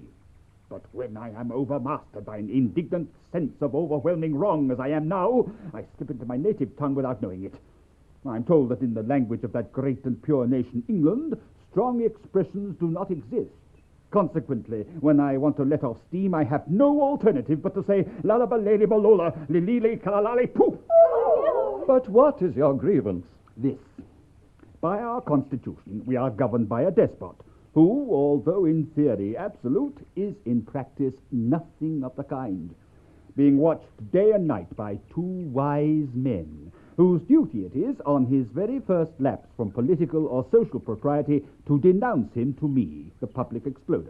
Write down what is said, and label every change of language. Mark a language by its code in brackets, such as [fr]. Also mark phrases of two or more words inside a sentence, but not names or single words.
[en] But when I am overmastered by an indignant sense of overwhelming wrong, as I am now, I slip into my native tongue without knowing it. I'm told that in the language of that great and pure nation, England, strong expressions do not exist. Consequently, when I want to let off steam, I have no alternative but to say, "Lalabalele balola, lilile kalalale poof." But what is your grievance? This. By our constitution, we are governed by a despot, who, although in theory absolute, is in practice nothing of the kind, being watched day and night by two wise men, whose duty it is, on his very first lapse from political or social propriety, to denounce him to me, the public exploder.